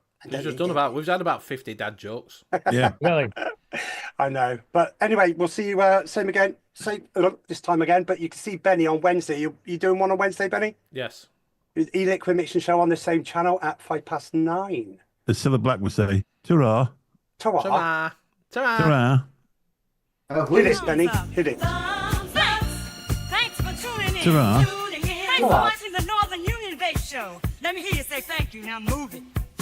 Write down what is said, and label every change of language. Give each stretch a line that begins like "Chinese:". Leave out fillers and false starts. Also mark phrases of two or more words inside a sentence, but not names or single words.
English: We've had about 50 dad jokes. Yeah. Really? I know. But anyway, we'll see you same this time again. But you can see Benny on Wednesday. You doing one on Wednesday, Benny? Yes. E-Liquid Mixing Show on the same channel at 9:05. As Cilla Black would say, ta-ra. Ta-ra. Ta-ra. Ta-ra. Hit it, Benny. Hit it. Thanks for tuning in. Ta-ra. Thanks for watching the Northern Union Vape Show. Let me hear you say thank you. Now move it.